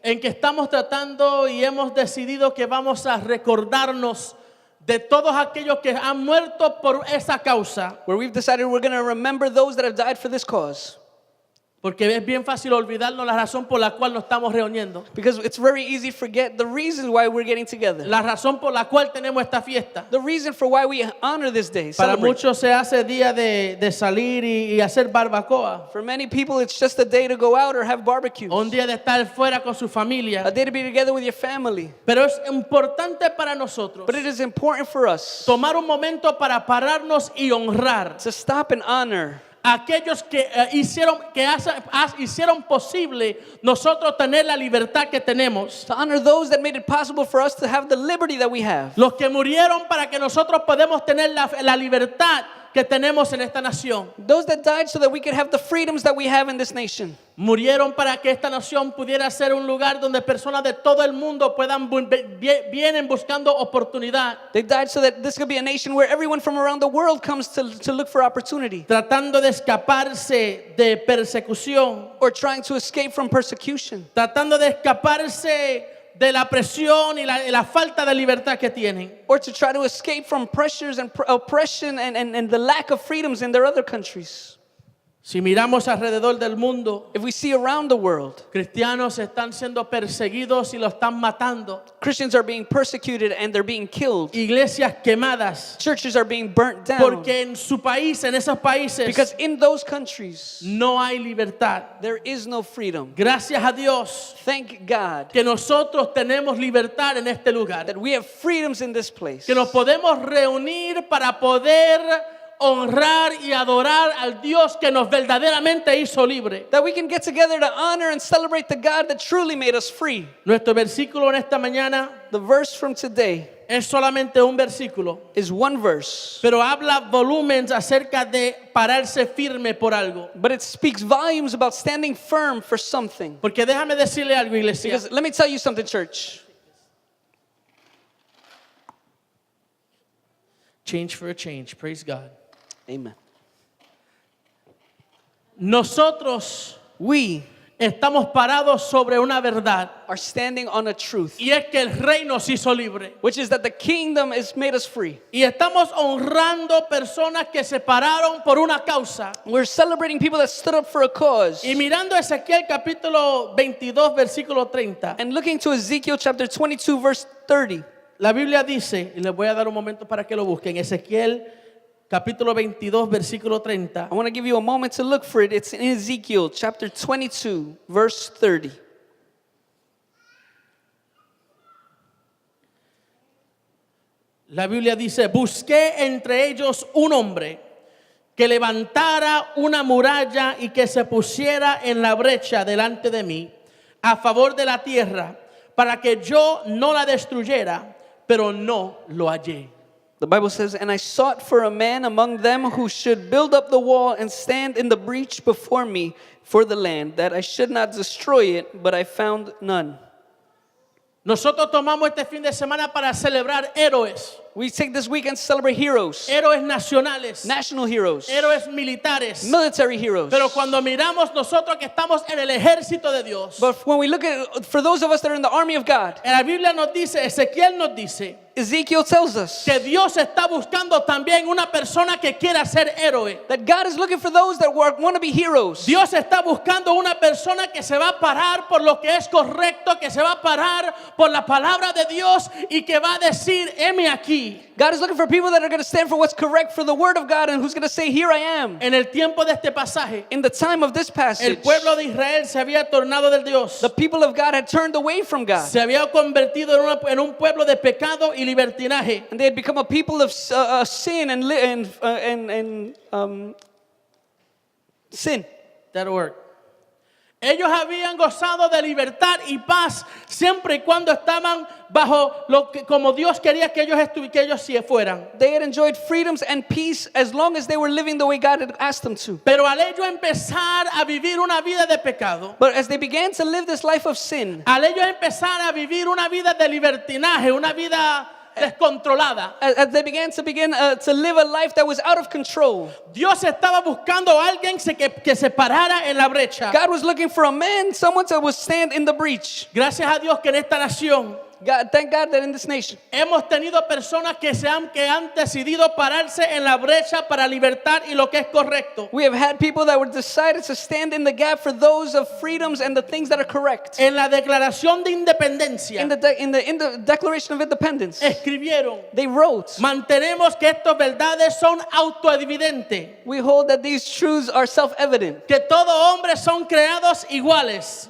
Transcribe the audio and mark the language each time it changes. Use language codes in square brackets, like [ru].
[es] en que estamos tratando y hemos decidido que vamos a recordarnos de todos aquellos que han muerto por esa causa, [en] where we've decided we're going to remember those that have died for this cause. [es] porque es bien fácil olvidarnos la razón por la cual nos estamos reuniendo, [en] Because it's very easy to forget the reason why we're getting together. [es] la razón por la cual tenemos esta fiesta. [en] The reason for why we honor this day. [es] Para [en] Celebrate. [es] muchos se hace día de salir y hacer barbacoa, [en] For many people, it's just a day to go out or have barbecue. [es] o un día de estar fuera con su familia. [en] A day to be together with your family. [es] Pero es importante para nosotros [en] But it is important for us [es] tomar un momento para pararnos y honrar [en] to stop and honor [es] aquellos que hicieron posible nosotros tener la libertad que tenemos, [en] to honor those that made it possible for us to have the liberty that we have. [es] los que murieron para que nosotros podamos tener la libertad que tenemos en esta nación, [en] Those that died so that we could have the freedoms that we have in this nation. [es] murieron para que esta nación pudiera ser un lugar donde personas de todo el mundo vienen buscando oportunidad, [en] They died so that this could be a nation where everyone from around the world comes to look for opportunity, [es] tratando de escaparse de persecución, [en] or trying to escape from persecution, [es] tratando de escaparse de la presión y la falta de libertad que tienen. [en] or to try to escape from pressures and oppression and the lack of freedoms in their other countries. [es] Si miramos alrededor del mundo, [en] If we see around the world, [es] cristianos están siendo perseguidos y los están matando. [en] Christians are being persecuted and they're being killed. [es] Iglesias quemadas. [en] Churches are being burnt down. [es] Porque en su país, en esos países, [en] Because in those countries, [es] no hay libertad. [en] there is no freedom. [es] Gracias a Dios [en] Thank God [es] que nosotros tenemos libertad en este lugar. [en] that we have freedoms in this place. [es] Que nos podemos reunir para poder honrar y adorar al Dios que nos verdaderamente hizo libre. [en] That we can get together to honor and celebrate the God that truly made us free. [es] Nuestro versículo en esta mañana [en] The verse from today [es] es solamente un versículo, [en] is one verse, [es] pero habla volúmenes acerca de pararse firme por algo. [en] but it speaks volumes about standing firm for something. [es] Porque déjame decirle algo, iglesia. [en] Because let me tell you something, church. Change for a change. Praise God. Amen. [es] Nosotros [en] We [es] estamos parados sobre una verdad, [en] are standing on a truth, [es] y es que el rey nos hizo libre. [en] which is that the kingdom has made us free. [es] Y estamos honrando personas que se pararon por una causa. [en] We're celebrating people that stood up for a cause. [es] Y mirando Ezequiel capítulo 22, versículo 30, [en] And looking to Ezekiel chapter 22, verse 30, [es] la Biblia dice, y les voy a dar un momento para que lo busquen, Ezequiel capítulo 22, versículo 30. [en] I want to give you a moment to look for it. It's in Ezekiel chapter 22, verse 30. [es] La Biblia dice, busqué entre ellos un hombre que levantara una muralla y que se pusiera en la brecha delante de mí a favor de la tierra para que yo no la destruyera, pero no lo hallé. [en] The Bible says, "And I sought for a man among them who should build up the wall and stand in the breach before me for the land, that I should not destroy it, but I found none." [es] Nosotros tomamos este fin de semana para celebrar héroes, [en] We take this weekend to celebrate heroes, [es] héroes nacionales, [en] national heroes, [es] héroes militares. [en] military heroes. [es] Pero cuando miramos nosotros que estamos en el ejército de Dios, [en] But when we look at, for those of us that are in the army of God, [es] en la Biblia nos dice, Ezequiel nos dice, [en] Ezekiel tells us [es] que Dios está buscando también una persona que quiera ser héroe. [en] that God is looking for those that want to be heroes. [es] Dios está buscando una persona que se va a parar por lo que es correcto, que se va a parar por la palabra de Dios y que va a decir, heme aquí. [en] God is looking for people that are going to stand for what's correct, for the word of God, and who's going to say, "Here I am." [es] En el tiempo de este pasaje, [en] In the time of this [es] el [en] passage, [es] pueblo de Israel se había tornado del Dios. [en] the people of God had turned away from God. [es] Se había convertido en un pueblo de pecado y libertinaje. [en] And they had become a people of sin and sin. That'll work. [es] Ellos habían gozado de libertad y paz siempre y cuando estaban bajo lo que como Dios quería que ellos sí fueran. [en] They had enjoyed freedoms and peace as long as they were living the way God had asked them to. [es] Pero al ellos empezar a vivir una vida de pecado, But as they began to live this life of sin, al ellos empezar a vivir una vida de libertinaje, una vida descontrolada. [en] as they began to live a life that was out of control. [es] Dios estaba buscando a alguien que se parara en la brecha. [en] God was looking for a man, someone to stand in the breach. [es] Gracias a Dios que en esta nación [en] Thank God that in this nation [es] hemos tenido personas que han decidido pararse en la brecha para libertad y lo que es correcto. [en] we have had people that were decided to stand in the gap for those of freedoms and the things that are correct. [es] En la declaración de independencia [en] In the Declaration of Independence, [es] escribieron: [en] they wrote, [es] mantenemos que estas verdades son autoevidentes, [en] we hold that these truths are self-evident, [es] que todo hombre son creados iguales